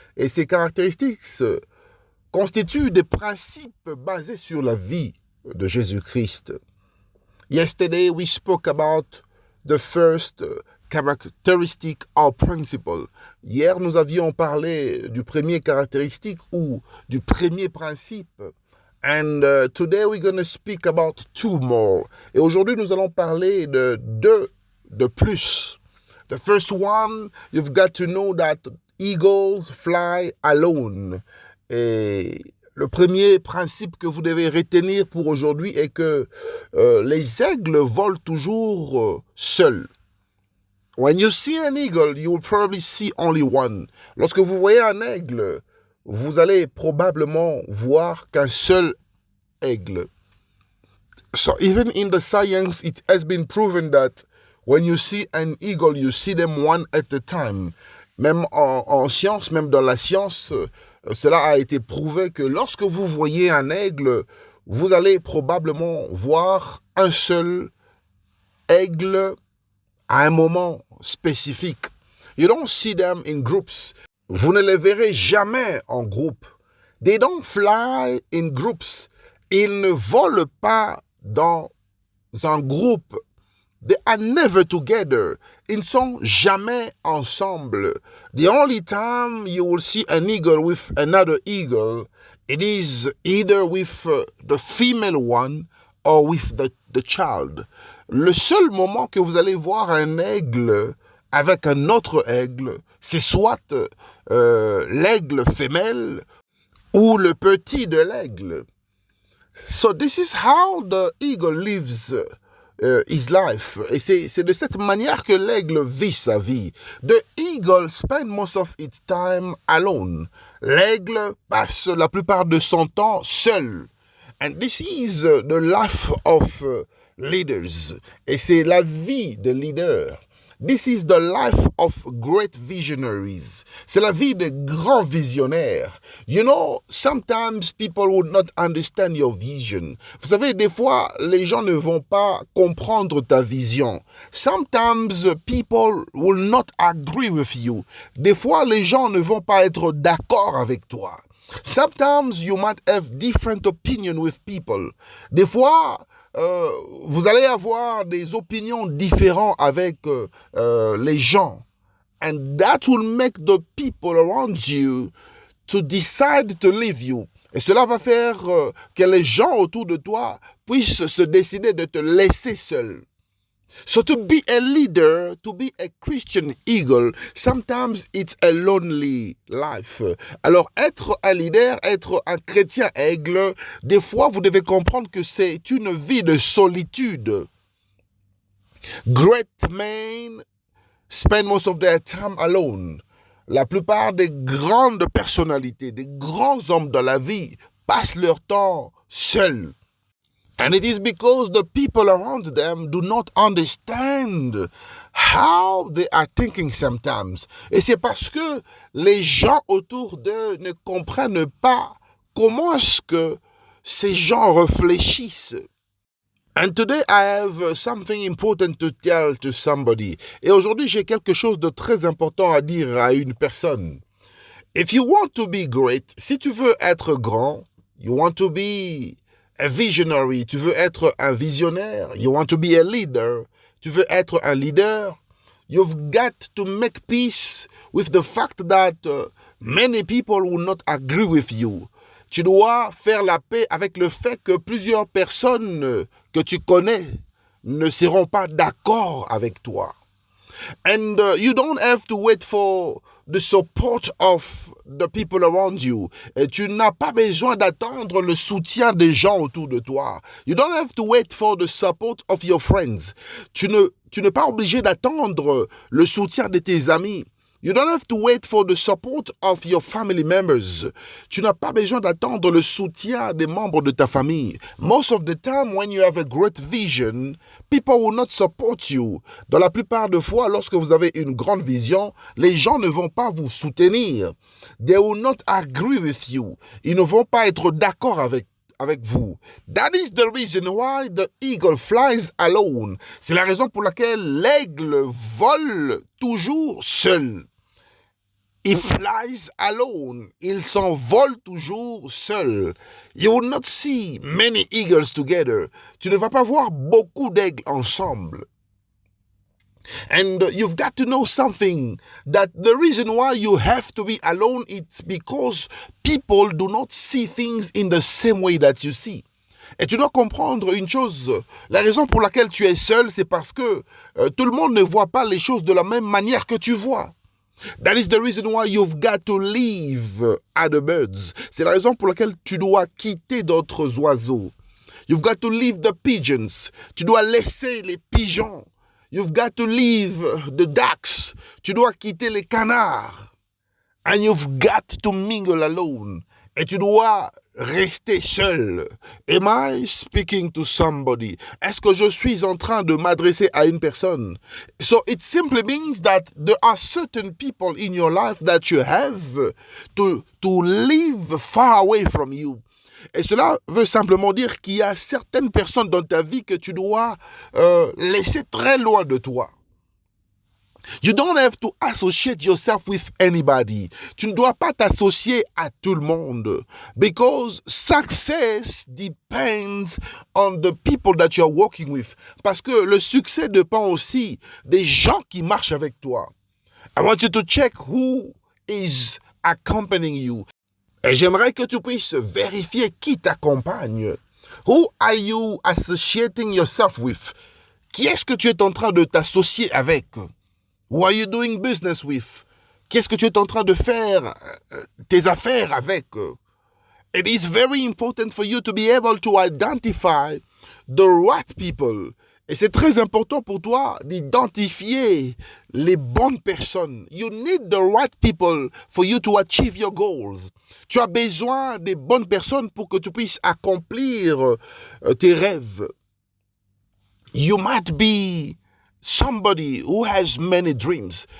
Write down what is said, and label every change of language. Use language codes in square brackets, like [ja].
[fr] Et ces caractéristiques constituent des principes basés sur la vie de Jésus-Christ. [en] Yesterday we spoke about the first characteristic or principle. [fr] Hier, nous avions parlé du premier caractéristique ou du premier principe. [en] And today we're going to speak about two more. [fr] Et aujourd'hui, nous allons parler de deux de plus. [en] The first one, you've got to know that eagles fly alone. [fr] Et le premier principe que vous devez retenir pour aujourd'hui est que les aigles volent toujours seuls. [en] When you see an eagle, you will probably see only one. [fr] Lorsque vous voyez un aigle, vous allez probablement voir qu'un seul aigle. [en] So even in the science, it has been proven that when you see an eagle, you see them one at a time. [fr] Même en science, même dans la science, cela a été prouvé que lorsque vous voyez un aigle, vous allez probablement voir un seul aigle à un moment spécifique. [en] You don't see them in groups. [fr] Vous ne les verrez jamais en groupe. [en] They don't fly in groups. [fr] Ils ne volent pas dans un groupe. [en] They are never together. [fr] Ils ne sont jamais ensemble. [en] The only time you will see an eagle with another eagle, it is either with the female one or with the child. [fr] Le seul moment que vous allez voir un aigle avec un autre aigle, c'est soit l'aigle femelle ou le petit de l'aigle. [en] So this is how the eagle lives his life. [fr] Et c'est de cette manière que l'aigle vit sa vie. [en] The eagle spends most of its time alone. [fr] L'aigle passe la plupart de son temps seul. [en] And this is the life of leaders. [fr] Et c'est la vie de leaders. [en] This is the life of great visionaries. [fr] C'est la vie de grands visionnaires. [en] You know, sometimes people would not understand your vision. [fr] Vous savez, des fois, les gens ne vont pas comprendre ta vision. [en] Sometimes people will not agree with you. [fr] Des fois, les gens ne vont pas être d'accord avec toi. [en] Sometimes you might have different opinion with people. [fr] Des fois, vous allez avoir des opinions différentes avec les gens. [en] And that will make the people around you to decide to leave you. [fr] Et cela va faire que les gens autour de toi puissent se décider de te laisser seul. [en] So to be a leader, to be a Christian eagle, sometimes it's a lonely life. [fr] Alors être un leader, être un chrétien aigle, des fois vous devez comprendre que c'est une vie de solitude. [en] Great men spend most of their time alone. [fr] La plupart des grandes personnalités, des grands hommes de la vie passent leur temps seuls. [en] And it is because the people around them do not understand how they are thinking sometimes. [fr] Et c'est parce que les gens autour d'eux ne comprennent pas comment est-ce que ces gens réfléchissent. [en] And today I have something important to tell to somebody. [fr] Et aujourd'hui, j'ai quelque chose de très important à dire à une personne. [en] If you want to be great, [fr] si tu veux être grand, [en] you want to be a visionary, [fr] tu veux être un visionnaire, [en] you want to be a leader, [fr] tu veux être un leader, [en] you've got to make peace with the fact that many people will not agree with you. [fr] Tu dois faire la paix avec le fait que plusieurs personnes que tu connais ne seront pas d'accord avec toi. [en] And you don't have to wait for the support of the people around you. [fr] Et tu n'as pas besoin d'attendre le soutien des gens autour de toi. [en] You don't have to wait for the support of your friends. [fr] Tu n'es pas obligé d'attendre le soutien de tes amis. [en] You don't have to wait for the support of your family members. [fr] Tu n'as pas besoin d'attendre le soutien des membres de ta famille. [en] Most of the time, when you have a great vision, people will not support you. [fr] Dans la plupart des fois, lorsque vous avez une grande vision, les gens ne vont pas vous soutenir. [en] They will not agree with you. [fr] Ils ne vont pas être d'accord avec vous. [en] That is the reason why the eagle flies alone. [fr] C'est la raison pour laquelle l'aigle vole toujours seul. [en] He flies alone. [fr] Il s'envole toujours seul. [en] You will not see many eagles together. [fr] Tu ne vas pas voir beaucoup d'aigles ensemble. [en] And you've got to know something, that the reason why you have to be alone, it's because people do not see things in the same way that you see. [fr] Et tu dois comprendre une chose, la raison pour laquelle tu es seul, c'est parce que tout le monde ne voit pas les choses de la même manière que tu vois. [en] That is the reason why you've got to leave other birds. [fr] C'est la raison pour laquelle tu dois quitter d'autres oiseaux. [en] You've got to leave the pigeons. [fr] Tu dois laisser les pigeons. [en] You've got to leave the ducks. [fr] Tu dois quitter les canards. [en] And you've got to mingle alone. [fr] Et tu dois rester seul. [en] Am I speaking to somebody? [fr] Est-ce que je suis en train de m'adresser à une personne? [en] So it simply means that there are certain people in your life that you have to live far away from you. [fr] Et cela veut simplement dire qu'il y a certaines personnes dans ta vie que tu dois laisser très loin de toi. [en] You don't have to associate yourself with anybody. [fr] Tu ne dois pas t'associer à tout le monde. [en] Because success depends on the people that you're working with. [fr] Parce que le succès dépend aussi des gens qui marchent avec toi. [en] I want you to check who is accompanying you. [fr] Et j'aimerais que tu puisses vérifier qui t'accompagne. [en] Who are you associating yourself with? [fr] Qui est-ce que tu es en train de t'associer avec? [en] Who are you doing business with? [fr] Qu'est-ce que tu es en train de faire tes affaires avec? [en] It is very important for you to be able to identify the right people. [fr] Et c'est très important pour toi d'identifier les bonnes personnes. [en] You need the right people for you to achieve your goals. [fr] Tu as besoin des bonnes personnes pour que tu puisses accomplir tes rêves. [en] You might be somebody who has many dreams.